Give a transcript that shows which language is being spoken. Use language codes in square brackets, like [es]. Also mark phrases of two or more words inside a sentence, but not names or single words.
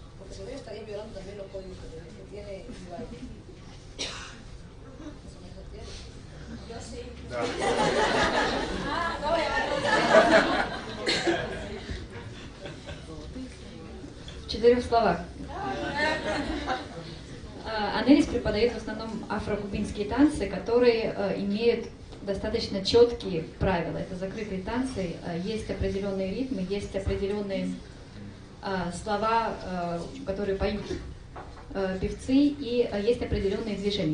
[es] porque si no estaría violando también los códigos que tiene igual. Yo sí. No voy a [ru] В 4 словах. Анелис преподает в основном афро-кубинские танцы, которые имеют достаточно четкие правила. Это закрытые танцы, есть определенные ритмы, есть определенные слова, которые поют певцы, и есть определенные движения.